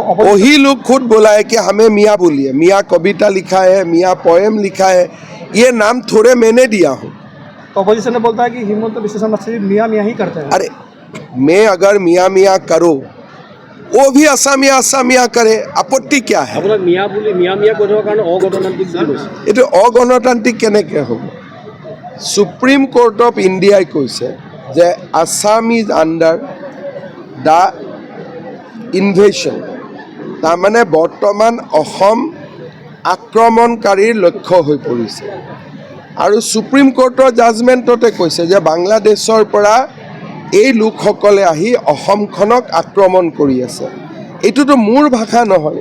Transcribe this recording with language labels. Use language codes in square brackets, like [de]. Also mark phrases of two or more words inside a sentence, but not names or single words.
[hi] वही लोग खुद बोला है कि हमें मियाँ बोलिए मियाँ कविता लिखा है मियाँ पोएम लिखा है ये नाम थोड़े मैंने दिया हूँ तो अपोजिशन ने बोलता है कि हिमंत बिश्व शर्मा सिर्फ मियाँ मियाँ ही करते हैं अरे मैं अगर मियाँ मियाँ करूँ वो भी असामिया असामिया करे आपत्ति क्या है [as] আপোনাক মিয়া বুলি মিয়া মিয়া কৈ থকাৰ কাৰণে অগণতান্ত্ৰিক বুলি কৈছে এইটো অগণতান্ত্ৰিক কেনেকৈ হ'ব সুপ্ৰিম কোৰ্ট অফ ইণ্ডিয়াই কৈছে যে [en] Assam is under the invasion [as] তাৰমানে বৰ্তমান অসম আক্ৰমণকাৰীৰ লক্ষ্য হৈ পৰিছে আৰু সুপ্ৰিম কোৰ্টৰ জাজমেণ্টতে কৈছে যে বাংলাদেশৰ পৰা এই লোকসকলে আহি অসমখনক আক্ৰমণ কৰি আছে এইটোতো মোৰ ভাষা নহয়